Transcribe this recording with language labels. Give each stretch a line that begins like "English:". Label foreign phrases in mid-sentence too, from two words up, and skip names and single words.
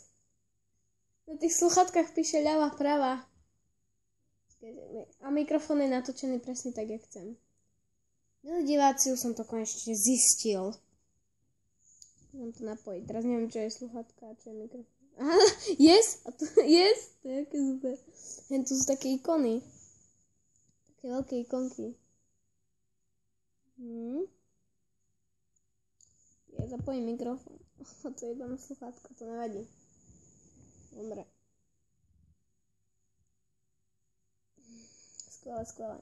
Slovak: Na tých sluchatkách píše ľava, prava. A mikrofón je natočený presne tak, jak chcem. Milí diváci, už som to konečne zistil. Môžem to napojiť. Teraz neviem, čo je sluchatka a čo je mikrofón. Aha, yes! A to, yes! To je aké super. Len tu sú také ikony. Také veľké ikonky. Ja zapojím mikrofón. To je iba na sluchátka, to nevadí. Dobre. Skvelé.